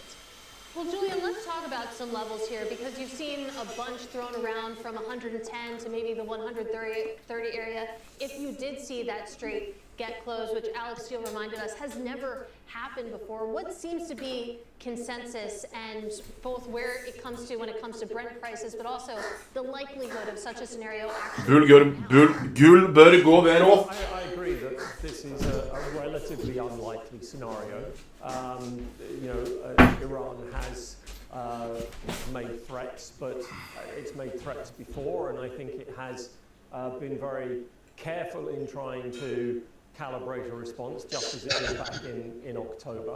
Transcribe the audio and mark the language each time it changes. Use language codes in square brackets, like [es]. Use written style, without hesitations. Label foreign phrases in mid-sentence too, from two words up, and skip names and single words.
[en] Well, Julian, let's talk about some levels here, because you've seen a bunch thrown around from 110 to maybe the 130 area. If you did see that straight get closed, which Alex Steele reminded us has never happened before, what seems to be consensus, and both where it comes to when it comes to Brent prices, but also the likelihood of such a scenario actually? [no] Gull bør gå ved råd. [en] I agree that this is a relatively unlikely scenario. Iran has made threats, but it's made threats before, and I think it has been very careful in trying to calibrate a response, just as it did back in October.